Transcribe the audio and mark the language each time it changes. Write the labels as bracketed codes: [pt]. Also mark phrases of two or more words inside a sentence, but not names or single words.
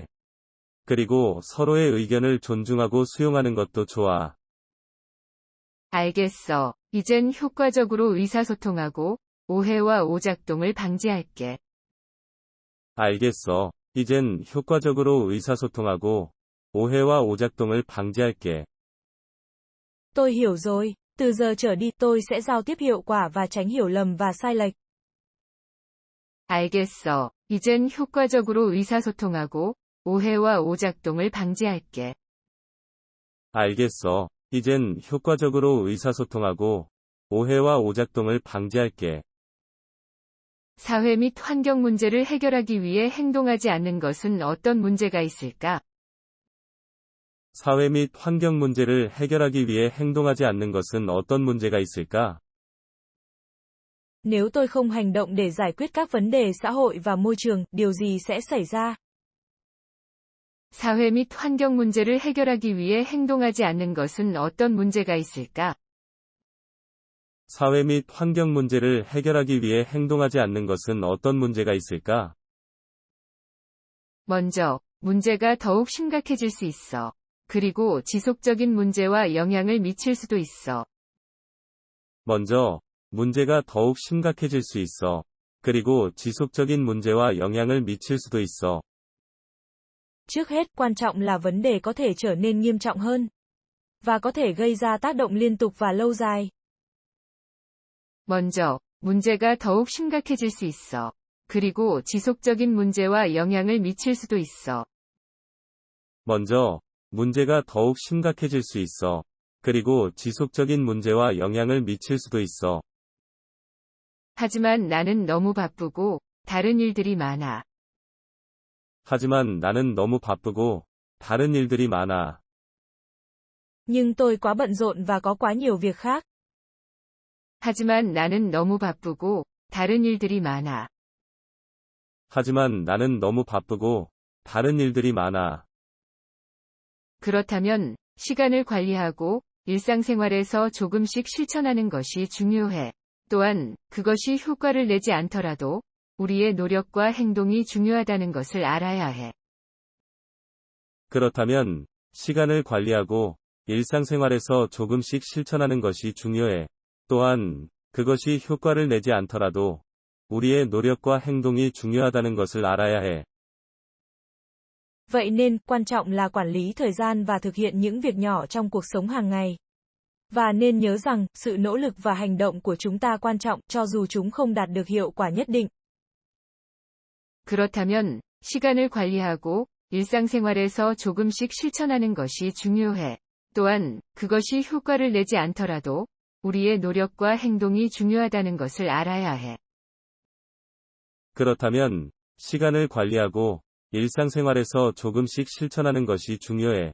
[ko] 그리고 서로의 의견을 존중하고 수용하는 것도 좋아. 알겠어. 이젠 효과적으로 의사소통하고, 오해와 오작동을 방지할게. 알겠어. 이젠 효과적으로 의사소통하고, 오해와 오작동을 방지할게. [vi] Tôi hiểu rồi. Từ giờ trở đi tôi sẽ giao tiếp hiệu quả và tránh hiểu lầm và sai lệch. [ko] 알겠어. 이젠 효과적으로 의사소통하고, 오해와 오작동을 방지할게. 알겠어. 이젠 효과적으로 의사소통하고, 오해와 오작동을 방지할게. 사회 및 환경 문제를 해결하기 위해 행동하지 않는 것은 어떤 문제가 있을까? 사회 및 환경 문제를 해결하기 위해 행동하지 않는 것은 어떤 문제가 있을까? [vi] Nếu tôi không hành động để giải quyết các vấn đề xã hội và môi trường, điều gì sẽ xảy ra? [ko] 사회 및 환경 문제를 해결하기 위해 행동하지 않는 것은 어떤 문제가 있을까? 사회 및 환경 문제를 해결하기 위해 행동하지 않는 것은 어떤 문제가 있을까? 먼저, 문제가 더욱 심각해질 수 있어. 그리고 지속적인 문제와 영향을 미칠 수도 있어. 먼저, 문제가 더욱 심각해질 수 있어. 그리고 지속적인 문제와 영향을 미칠 수도 있어. [vi] Trước hết quan trọng là vấn đề có thể trở nên nghiêm trọng hơn. Và có thể gây ra tác động liên tục và lâu dài. [ko] 먼저, 문제가 더욱 심각해질 수 있어. 그리고 지속적인 문제와 영향을 미칠 수도 있어. 먼저, 문제가 더욱 심각해질 수 있어. 그리고 지속적인 문제와 영향을 미칠 수도 있어. 하지만 나는 너무 바쁘고, 다른 일들이 많아. 하지만 나는 너무 바쁘고, 다른 일들이 많아. [vi] Nhưng tôi quá bận rộn và có quá nhiều việc khác. [ko] 하지만 나는 너무 바쁘고, 다른 일들이 많아. 하지만 나는 너무 바쁘고, 다른 일들이 많아. 그렇다면, 시간을 관리하고, 일상생활에서 조금씩 실천하는 것이 중요해. 또한, 그것이 효과를 내지 않더라도, 우리의 노력과 행동이 중요하다는 것을 알아야 해. 그렇다면, 시간을 관리하고, 일상생활에서 조금씩 실천하는 것이 중요해. 또한, 그것이 효과를 내지 않더라도, 우리의 노력과 행동이 중요하다는 것을 알아야 해. [vi] Vậy nên, quan trọng là quản lý thời gian và thực hiện những việc nhỏ trong cuộc sống hàng ngày. Và nên nhớ rằng, sự nỗ lực và hành động của chúng ta quan trọng, cho dù chúng không đạt được hiệu quả nhất định. [ko] 그렇다면, 시간을 관리하고, 일상생활에서 조금씩 실천하는 것이 중요해. 또한, 그것이 효과를 내지 않더라도, 우리의 노력과 행동이 중요하다는 것을 알아야 해. 그렇다면, 시간을 관리하고, 일상생활에서 조금씩 실천하는 것이 중요해.